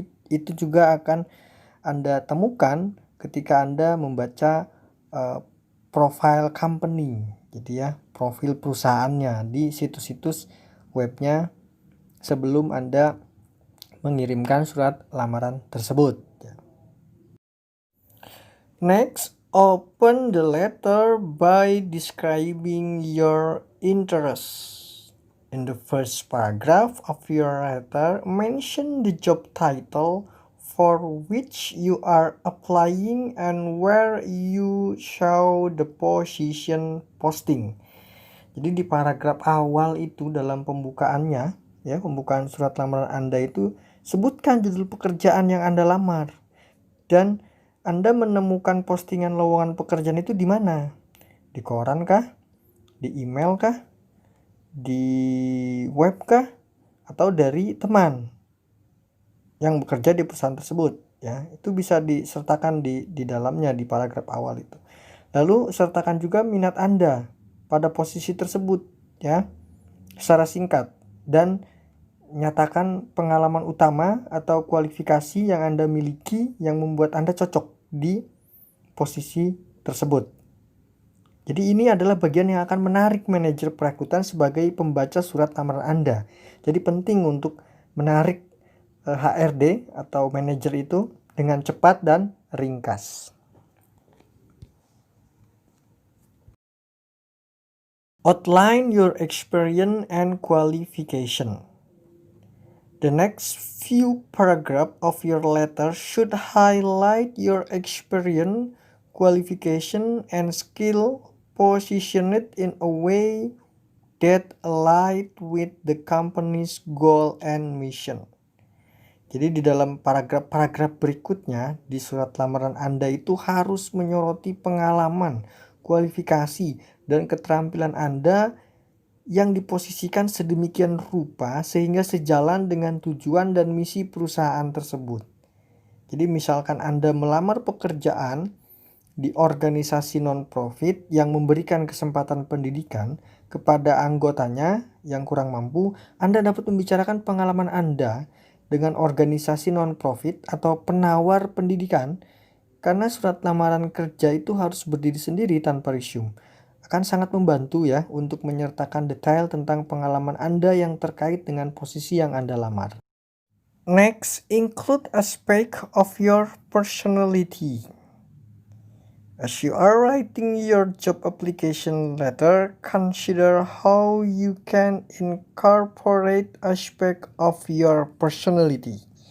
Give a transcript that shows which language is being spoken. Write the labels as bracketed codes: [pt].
[id] Itu juga akan Anda temukan ketika Anda membaca profile company, gitu ya, profil perusahaannya di situs-situs webnya sebelum Anda mengirimkan surat lamaran tersebut. [en] Next, open the letter by describing your interests. In the first paragraph of your letter, mention the job title for which you are applying and where you show the position posting. [id] Jadi di paragraf awal itu dalam pembukaannya ya, pembukaan surat lamaran Anda itu sebutkan judul pekerjaan yang Anda lamar dan Anda menemukan postingan lowongan pekerjaan itu di mana? Di koran kah? Di email kah? Di web kah? Atau dari teman yang bekerja di perusahaan tersebut ya. Itu bisa disertakan di dalamnya di paragraf awal itu. Lalu sertakan juga minat Anda pada posisi tersebut ya, secara singkat, dan nyatakan pengalaman utama atau kualifikasi yang Anda miliki yang membuat Anda cocok di posisi tersebut. Jadi ini adalah bagian yang akan menarik manajer perekrutan sebagai pembaca surat lamaran Anda. Jadi penting untuk menarik HRD atau manajer itu dengan cepat dan ringkas. [en] Outline your experience and qualification. The next few paragraphs of your letter should highlight your experience, qualification, and skill, positioned in a way that align with the company's goal and mission. [id] Jadi di dalam paragraf-paragraf berikutnya di surat lamaran Anda itu harus menyoroti pengalaman, kualifikasi, dan keterampilan Anda yang diposisikan sedemikian rupa sehingga sejalan dengan tujuan dan misi perusahaan tersebut. Jadi misalkan Anda melamar pekerjaan di organisasi non-profit yang memberikan kesempatan pendidikan kepada anggotanya yang kurang mampu, Anda dapat membicarakan pengalaman Anda dengan organisasi non-profit atau penawar pendidikan, karena surat lamaran kerja itu harus berdiri sendiri tanpa resume. akan sangat membantu ya untuk menyertakan detail tentang pengalaman Anda yang terkait dengan posisi yang Anda lamar. [en] Next, include aspect of your personality. As you are writing your job application letter, consider how you can incorporate aspect of your personality.